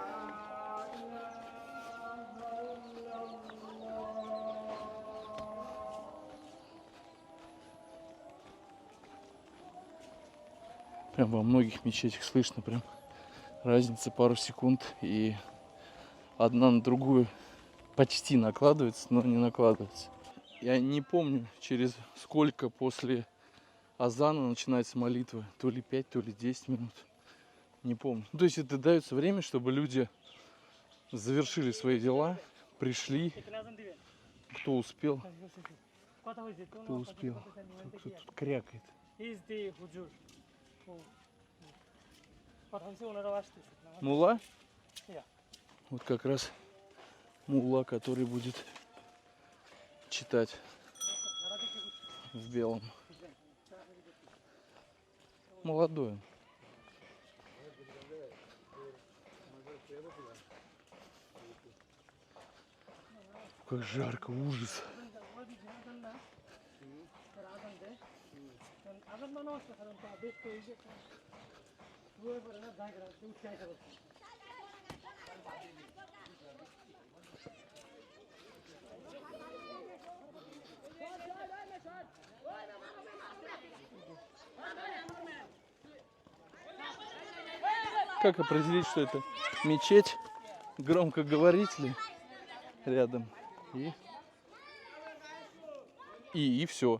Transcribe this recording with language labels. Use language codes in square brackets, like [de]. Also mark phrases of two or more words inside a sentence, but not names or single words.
[ru] Прям во многих мечетях слышно прям разница пару секунд, и одна на другую почти накладывается, но не накладывается. Я не помню, через сколько после азана начинается молитва. То ли 5, то ли 10 минут. Не помню. То есть это дается время, чтобы люди завершили свои дела, пришли, [bn] এখানে আজান দিবেন [ru] кто успел, [bn] কথা হইছে তো [ru] кто успел. Кто тут крякает. [en] he is the [bn] হুজুর ও কথা হইছে ওনারাও আসতেছে [ru] Мула? Я. Вот как раз мула, который будет читать в белом. Молодой он. Как жарко, ужас. আজান মানে হচ্ছে কারণ তা দেখতে এই যে রুয়ে পড়ে না জায়গা উঠে আসে Как определить, что это мечеть, громкоговорители рядом и все.